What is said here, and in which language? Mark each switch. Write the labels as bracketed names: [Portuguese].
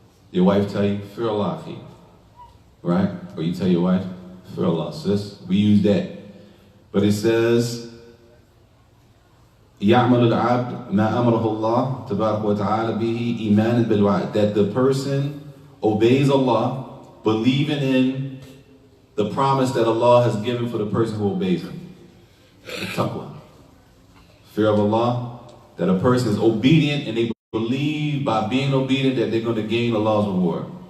[English] Your wife tell you, fear Allah, akhi. Right? Or you tell your wife, fear Allah, sis. We use that. But it says, [Arabic] يَعْمَلُ الْعَبْدُ مَا أَمْرَهُ اللَّهُ تَبَارَكَ وَتَعَالَى بِهِ إِيمَانًا بِالْوَعْدِ. [English] That the person obeys Allah, believing in the promise that Allah has given for the person who obeys Him. The taqwa. Fear of Allah, that a person is obedient and they believe by being obedient that they're going to gain Allah's reward.